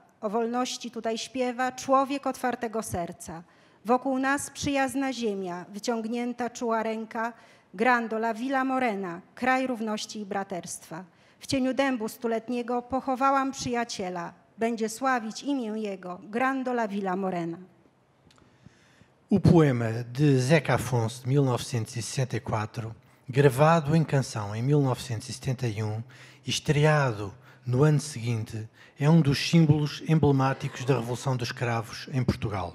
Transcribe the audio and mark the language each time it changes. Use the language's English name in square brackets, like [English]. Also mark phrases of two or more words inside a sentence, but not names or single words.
[Polish] O wolności tutaj śpiewa człowiek otwartego serca. Wokół nas przyjazna ziemia, wyciągnięta czuła ręka. Grândola Vila Morena, kraj równości i braterstwa. W cieniu dębu stuletniego pochowałam przyjaciela. Będzie sławić imię jego. Grândola Vila Morena. [Portuguese] O poema de Zeca Afonso, de 1964, gravado em canção em 1971 e estreado no ano seguinte, é dos símbolos emblemáticos da Revolução dos Cravos em Portugal.